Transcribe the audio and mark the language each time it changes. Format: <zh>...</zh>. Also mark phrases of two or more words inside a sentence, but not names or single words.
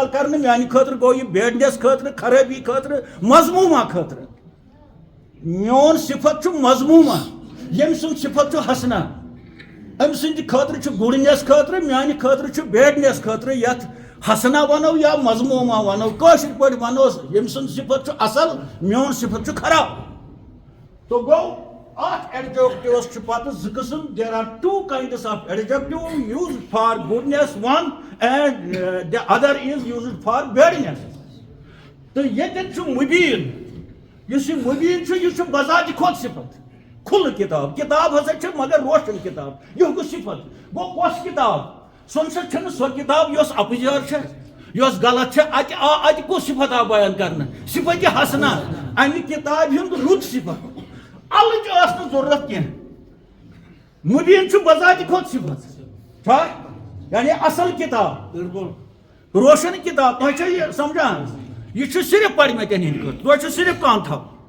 <ks>کرنہٕ میانہِ خٲطرٕ گوٚو یہِ بیڈنس خٲطرٕ خرٲبی خٲطرٕ مضموٗما خٲطرٕ میون صفت چھُ مضموٗما ییٚمہِ سُنٛد صفت چھُ حسنہ أمۍ سٕنٛدِ خٲطرٕ چھُ گڈنس خٲطرٕ میانہِ خٲطرٕ چھُ بیڈنس خٲطرٕ یتھ حسنہ ونو یا مضموٗما ونو کٲشِر پٲٹھۍ ونوس ییٚمہِ سُنٛد صفت چھُ اصل میون صفت چھُ خراب تو گوٚو اتھ ایڈجکٹوس چھُ پتہٕ زٕ قٕسم</ks> <en>there are two kinds of adjective used for goodness one and the other is used for badness</en> <ks>تہٕ ییٚتٮ۪ن چھُ مُبیٖن یُس یہِ مُبیٖن چھُ یہِ چھُ بذاتہِ کھۄتہٕ صفت کھُلہٕ کِتاب کِتاب ہسا چھِ مگر روشن کِتاب یہِ گوٚو صفت گوٚو کۄس کِتاب سۄ نسا چھنہٕ سۄ کِتاب یۄس اپٕزیار چھےٚ یۄس غلط چھےٚ اتہِ کُس صفت آو بیان کرنہٕ صفت حسنہ امہِ کِتابہِ ہُنٛد رُت صفت الچ ٲس نہٕ ضروٗرت کینٛہہ مُبیٖن چھُ بذاتہِ کھۄتہٕ صفت چھا یعنی اصل کِتاب روشن کِتاب تۄہہِ چھا یہِ سمجھان یہِ چھُ صرف پرِمٕتٮ۪ن ہٕنٛدۍ خٲطرٕ تۄہہِ چھُ صرف کانٛہہ</ks>